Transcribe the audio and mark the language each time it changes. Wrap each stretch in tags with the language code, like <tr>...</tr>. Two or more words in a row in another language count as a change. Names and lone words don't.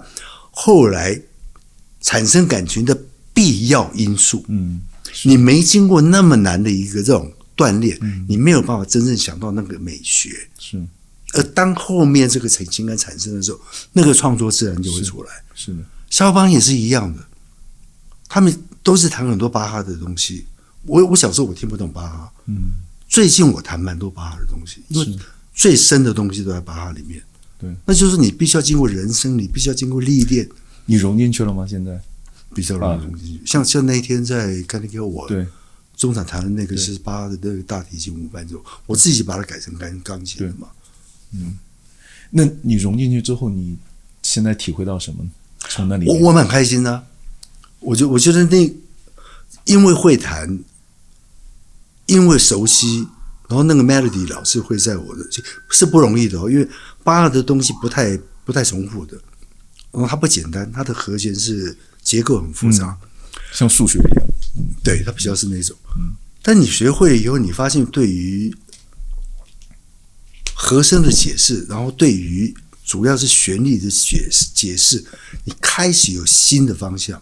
<zh>後來產生感情的必要因素，你沒經過那麼難的一個這種鍛鍊，你沒有辦法真正想到那個美學。是，而當後面這個情感產生的時候，那個創作自然就會出來。是的，肖邦也是一樣的，他們都是彈很多巴哈的東西。我小時候我聽不懂巴哈，最近我彈蠻多巴哈的東西，因為最深的東西都在巴哈裡面。对，那就是你必須要經過人生，你必須要經過歷練。你融進去了嗎？現在比較容易融進去。像那一天在看那個我中場彈的那個是巴哈的那個大提琴無伴奏，我自己把它改成鋼琴的嘛。那你融進去之後，你現在體會到什麼？從那裡我蠻開心的啊。我覺得因為會彈，因為熟悉。然後那個 melody 老是會在我的，是不容易的因為巴哈的東西不太重複的，然後它不簡單，它的和弦是結構很複雜，像數學一樣。對，它比較是那種。但你學會了以後，你發現對於和聲的解釋，然後對於主要是旋律的解釋，你開始有新的方向。</zh>